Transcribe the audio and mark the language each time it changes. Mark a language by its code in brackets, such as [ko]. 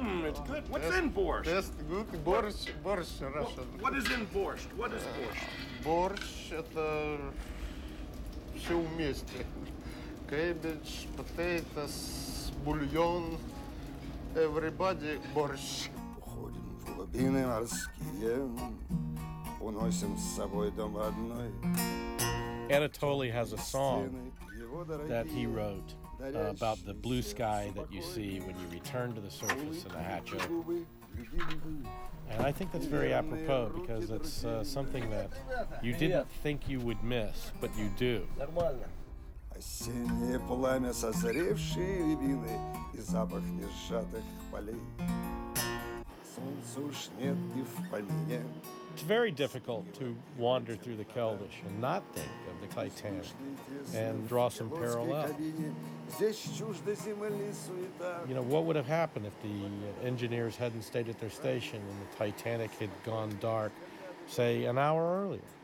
[en] It's good. What's in borscht? That's good. Борщ Russian. What is in borscht? What is borscht? [ru] Борщ — это все вместе. [en] Cabbage, potatoes, бульон, everybody борщ. [ru] Уходим в глубины морские, уносим с собой дом родной. [en] Anatoly has a song that he wrote about the blue sky that you see when you return to the surface in a hatch open. And I think that's very apropos because it's something that you didn't think you would miss, but you do. [ru] Осеннее пламя, созревшие рябины и запах несжатых полей. Солнца уж нет и в помине. [en] It's very difficult to wander through the Keldysh and not think of the Titanic and draw some parallel. You know, what would have happened if the engineers hadn't stayed at their station and the Titanic had gone dark, say, an hour earlier?